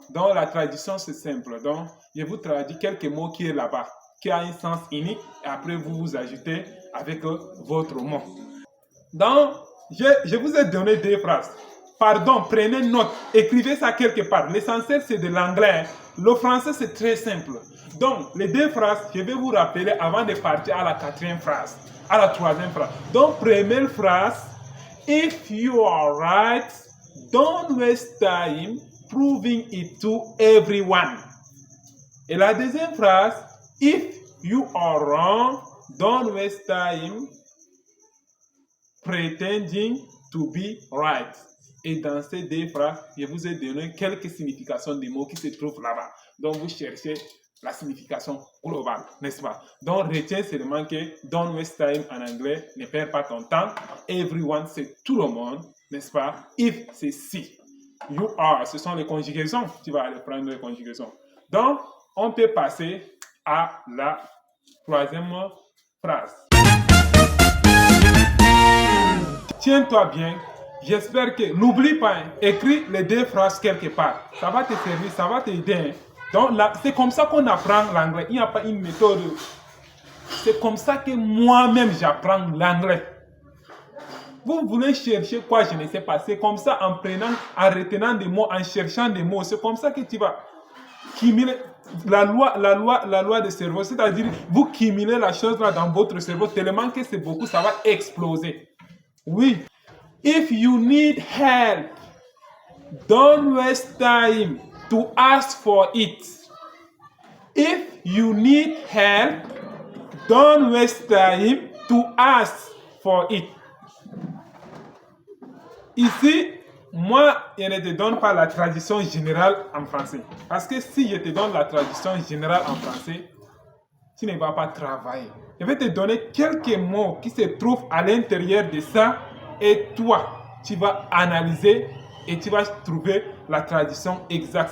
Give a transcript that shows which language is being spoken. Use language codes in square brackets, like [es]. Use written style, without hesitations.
[fr] Donc, la traduction, c'est simple. Donc, je vous traduis quelques mots qui est là-bas, qui a un sens unique, et après, vous vous ajoutez avec votre mot. Donc, je vous ai donné deux phrases. Pardon, prenez note, écrivez ça quelque part. L'essentiel, c'est de l'anglais. Le français, c'est très simple. Donc, les deux phrases, je vais vous rappeler avant de partir à la quatrième phrase, à la troisième phrase. Donc, première phrase, [en] if you are right, don't waste time proving it to everyone. [fr] Et la deuxième phrase, [en] if you are wrong, don't waste time pretending to be right. [fr] Et dans ces deux phrases, je vous ai donné quelques significations des mots qui se trouvent là-bas. Donc, vous cherchez la signification globale, n'est-ce pas? Donc, retiens seulement que [en] don't waste time [fr] en anglais, ne perds pas ton temps. Everyone, c'est tout le monde, n'est-ce pas? If, c'est si. You are, ce sont les conjugaisons. Tu vas aller prendre les conjugaisons. Donc, on peut passer à la troisième phrase. Tiens-toi bien. J'espère que, n'oublie pas, hein, écris les deux phrases quelque part. Ça va te servir, ça va t'aider. Hein. Donc, c'est comme ça qu'on apprend l'anglais. Il n'y a pas une méthode. C'est comme ça que moi-même, j'apprends l'anglais. Vous voulez chercher quoi, je ne sais pas. C'est comme ça, en prenant, en retenant des mots, en cherchant des mots. C'est comme ça que tu vas cumuler la loi de cerveau. C'est-à-dire, vous cumulez la chose là dans votre cerveau tellement que c'est beaucoup, ça va exploser. Oui. [en] If you need help, don't waste time to ask for it. If you need help, don't waste time to ask for it. [fr] Ici, moi, je ne te donne pas la traduction générale en français. Parce que si je te donne la traduction générale en français, tu ne vas pas travailler. Je vais te donner quelques mots qui se trouvent à l'intérieur de ça. Et toi, tu vas analyser et tu vas trouver la traduction exacte.